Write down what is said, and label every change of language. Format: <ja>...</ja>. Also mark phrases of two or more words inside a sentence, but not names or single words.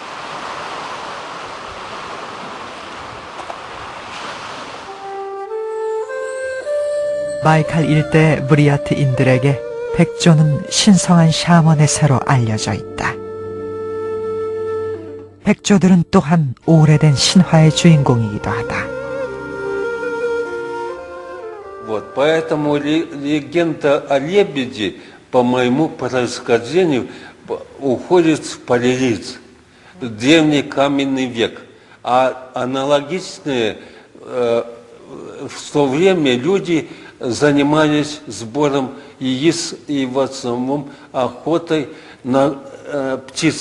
<ko>바이칼 일대의 브리아트인들에게 백조는 신성한 샤먼의 새로 알려져 있다. 백조들은 또한 오래된 신화의 주인공이기도 하다.</ko> <ru>Вот, поэтому легенда о лебеде, по моему происхождению, уходит в палеолит, древний каменный век. А аналогичные в то время люди занимались сбором яиц и в основном охотой на птиц.</ru>